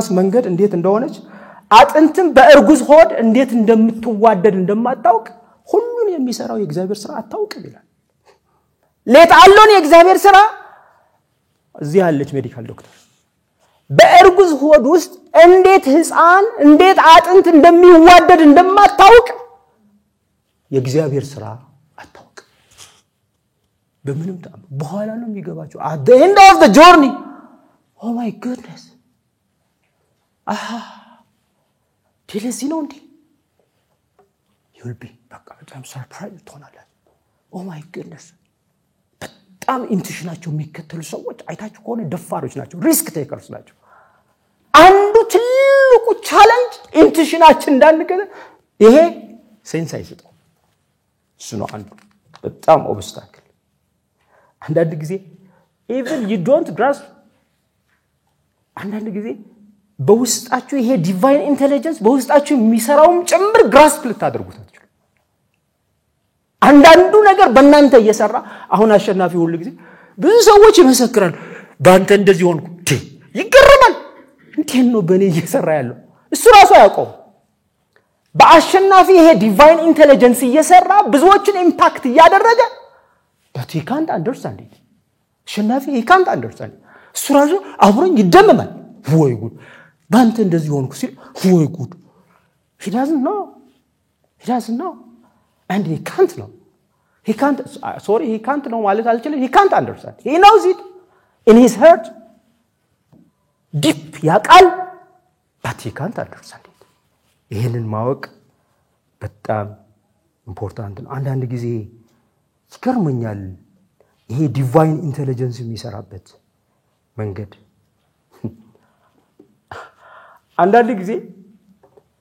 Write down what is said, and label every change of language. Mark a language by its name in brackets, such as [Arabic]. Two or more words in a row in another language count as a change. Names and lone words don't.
[Amharic] መንገድ እንዴት እንደሆነች አጥንትም በእርጉዝ ሆድ እንዴት እንደምትዋደድ እንደማታውቅ ሁሉን የሚሰራው የእግዚአብሔር ሥራ አታውቅም ይላል ለታሎን የእግዚአብሔር ሥራ እዚህ ያለች [English] medical doctor [Amharic] በእርጉዝ ሆድ ውስጥ እንዴት ህፃን እንዴት አጥንት እንደሚዋደድ እንደማታውቅ የእግዚአብሔር ሥራ አታውቅ በምንም ታም በኋላ ነው የሚገባቸው [English] at the end of the journey oh my goodness [Amharic] ስለዚህ ነው እንዴ [English] you'll be [Amharic] በቃ በጣም surprised ትሆናለህ [English] oh my goodness [Amharic] በጣም ኢንቱዊሽናቸው የሚከተሉ ሰዎች አይታችሁ ከሆነ ደፋሮች ናቸው [English] risk takers [Amharic] ናቸው አንዱ ትልቁ ቻሌንጅ ኢንቱዊሽናችን እንዳንገለ ይሄ ሴንስ አይሰጠው እሱ ነው አንዱ በጣም ኦብስታክል አንዳንድ ጊዜ [English] even you don't grasp [Amharic] አንዳንድ ጊዜ በውስጣችሁ ይሄ [English] divine intelligence [Amharic] በውስጣችሁ የሚሰራው ጭምር grasp ልታደርጉት አንዳንዱ ነገር በእናንተ እየሰራ አሁን አሸናፊ ሁሉ ጊዜ ብዙ ሰዎች ይመሰክራሉ ባንተ እንደዚህ ሆንኩ ይገርማል እንዴት ነው በኔ እየሰራ ያለው እሱ ራሱ ያውቀው በአሸናፊ ይሄ [English] divine intelligence [Amharic] እየሰራ ብዙዎችን ኢምፓክት ያደረገ [English] but he can't understand it [Amharic] አሸናፊ [English] he can't understand [Amharic] እሱ ራሱ አብሮኝ ይደመማል ወይ ጉድ ባንተ እንደዚህ ሆንኩ ሲል ወይ ጉድ [English] he doesn't know and he can't know he can't know [Amharic] ማለት አልችልም [English] he can't understand he knows it in his heart deep ያቃል but he can't understand it [Amharic] ይሄንን ማወቅ በጣም ኢምፖርታንት ነው አንዳንድ ጊዜ ይገርመኛል ይሄ [English] divine intelligence [Amharic] የሚሰራበት መንገድ አንዳንድ ጊዜ